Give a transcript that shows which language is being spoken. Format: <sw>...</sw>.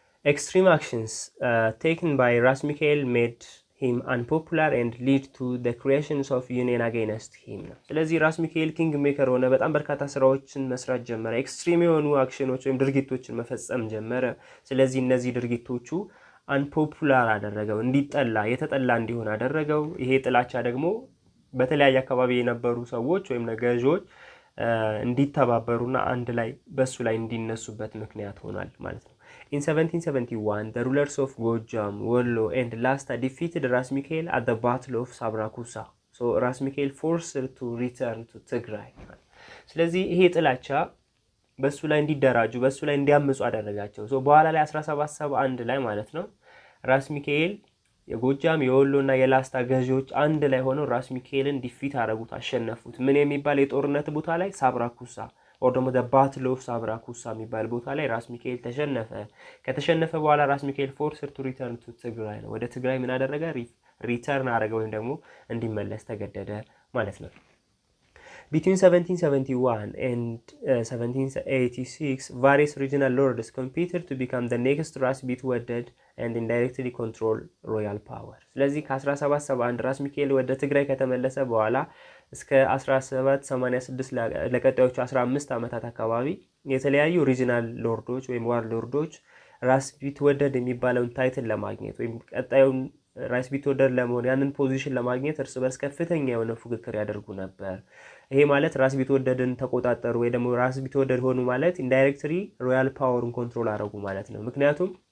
<am>extreme actions taken by ራስ ሚካኤል made him unpopular and lead to the creations of union against him ነው። ስለዚህ ራስ ሚካኤል ኪንግ ሜከር ሆነ፣ በጣም በርካታ ስራዎችን መስራት ጀመረ፣ ኤክስትሪም የሆኑ አክሽኖች ወይም ድርጊቶችን መፈጸም ጀመረ። ስለዚህ እነዚህ ድርጊቶቹ unpopular አደረገው፣ እንዲጠላ የተጠላ እንዲሆን አደረገው። ይሄ ጥላቻ ደግሞ በተለያየ አካባቢ የነበሩ ሰዎች ወይም ገዢዎች</am> <en>እንዲተባበሩና አንድ ላይ በሱ ላይ እንዲነሱበት ምክንያት ሆኗል ማለት ነው። In 1771, the rulers of Gojam, Wollo and Lasta defeated Ras Mikhael at the Battle of Sabrakusa. So Ras Mikhael forced to return to Tigray.</en> <am>ስለዚህ ይሄ ጥላቻ በሱ ላይ እንዲደራጁ በሱ ላይ እንዲያምፁ አደረጋቸው። ሶ በኋላ ላይ 1771 ላይ ማለት ነው ራስ ሚካኤል የጎጃም የወሎና የላስታ ገዢዎች አንድ ላይ ሆነው ራስ ሚካኤልን ዲፊት አደረጉት፣ አሸነፉት። ምን የሚባል የጦርነት ቦታ ላይ? ሳብራኩሳ or the battle of Sabrakusa የሚባል ቦታ ላይ ራስ ሚካኤል ተሸነፈ። ከተሸነፈ በኋላ ራስ ሚካኤል forced to return to ትግራይ ነው። ወደ ትግራይ ምን አደረገ? ሪተርን አደረገ ወይም ደግሞ እንዲመለስ ተገደደ ማለት ነው።</am> <en>Between 1771 and 1786, various regional lords competed to become the next ራስ ቢትወደድ and indirectly control royal power.</en> <am>ስለዚህ ከ1771 ራስ ሚካኤል ወደ ትግራይ ከተመለሰ በኋላ እስከ 1786 ለቀጣዮቹ 15 ዓመታት አካባቢ የተለያዩ ሪጂናል ሎርዶች ወይም ዋር ሎርዶች ራስ ቢትወደድ የሚባለውን ታይትል ለማግኘት ወይም ቀጣዩን ራስ ቢትወደድ ለመሆን ያንን ፖዚሽን ለማግኘት እርስ በርስ ከፍተኛ የሆነ ፉክክር ያደርጉ ነበር። ይሄ ማለት ራስ ቢትወደድን ተቆጣጠሩ ወይ ደግሞ ራስ ቢትወደድ ሆኑ ማለት ኢንዳይሬክትሊ ሮያል ፓወርን ኮንትሮል አደረጉ ማለት ነው። ምክንያቱም</am>